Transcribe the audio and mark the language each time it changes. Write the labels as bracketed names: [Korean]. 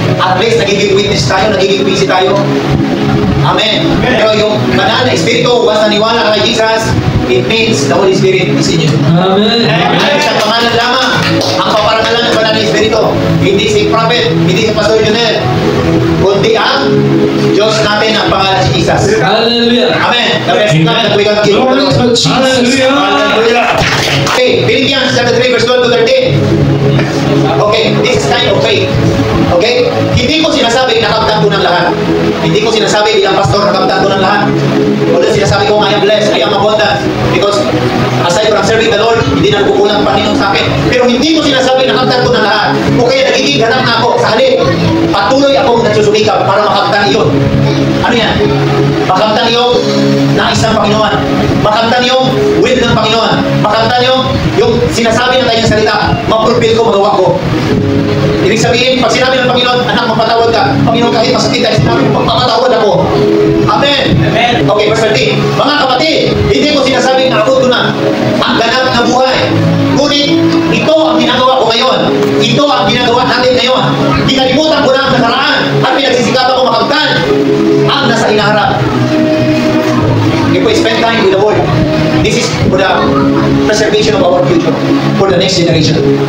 [Filipino] At least nagiging witness tayo, nagiging busy tayo. Amen. Pero yung banal na Espiritu, once naniwala ka kay Jesus, [English] it means the Holy Spirit is in you. Amen. [Filipino] At sa pangalan lamang, ang paparangalan ng banal na Espiritu, hindi si Prophet, hindi si Pastor Junel, kundi ang Diyos natin ang pangalan si Jesus. [English] Hallelujah. Amen. The best God that we can give. Glory to Jesus. Hallelujah. Okay, Philippians chapter 3 verse 12 to 13. Okay, this is kind of faith. Okay? [Filipino] Hindi ko sinasabi nakamtan ko ng lahat. Hindi ko sinasabi bilang pastor nakamtan ko ng lahat. [English] Although [Filipino] sinasabi ko [English] I am blessed, I am abundant. Because aside from serving the Lord, [Filipino] hindi na nagkukulang ang Panginoon sa akin. Pero hindi ko sinasabi nakamtan ko ng lahat. O kaya nagiging ganap na ako sa halip. Patuloy akong nagsusumikap para makamtan iyon. Ano yan? Makamtan yung nais ng Panginoon. Makamtan yung will ng Panginoon. Makamtan yung sinasabi ng kanyang salita. Mapulpil ko, magawa ko. Ibig sabihin, pag sinabi ng Panginoon, anak, mapatawad ka. Panginoon, kahit masakit tayo, sinabi, magpapatawad ako. Amen. [English] Amen. Okay, verse 13. [Filipino] Mga kapatid, hindi ko sinasabing naabot ko na ang ganap na buhay. Ngunit, ito ang ginagawa ko ngayon. Ito ang ginagawa natin ngayon. Kinalimutan ko na ang nakaraan at pinagsisikapan ko makamtan ang nasa inaharap. [English] If we spend time with the Lord, this is for the preservation of our future, for the next generation.